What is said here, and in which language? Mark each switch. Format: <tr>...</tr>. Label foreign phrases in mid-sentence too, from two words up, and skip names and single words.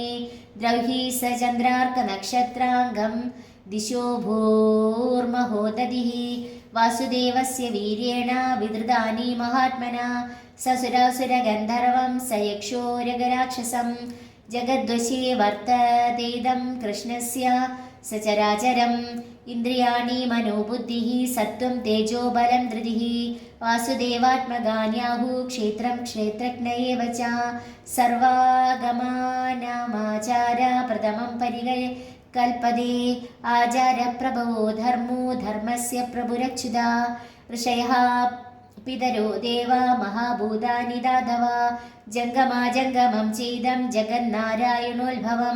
<sa>द्रौहि स चन्द्रार्कनक्षत्राङ्गं दिशो भूर्महोदधिः वासुदेवस्य वीर्येण विधृतानि महात्मना ससुरासुरगन्धर्वं स यक्षोरगराक्षसं जगद्वशे वर्ततेदं कृष्णस्य സചരാചരം ഇന്ദ്രിയാണി മനോബുദ്ധിഃ സത്വം തേജോ ബലം ധൃതിഃ വാസുദേവാത്മകാന്യാഹു ക്ഷേത്രം ക്ഷേത്രജ്ഞ ഏവ ച സർവാഗമാനാമാചാര പ്രഥമം പരികൽപ്പതേ ആചാരപ്രഭവോ ധർമ്മോ ധർമ്മസ്യ പ്രഭുരച്യുത ഋഷയഃ പിതരോ ദേവ മഹാഭൂതാനി ദാതവ ജംഗമാജംഗമം ചേദം ജഗന്നാരായണോത്ഭവം</sa>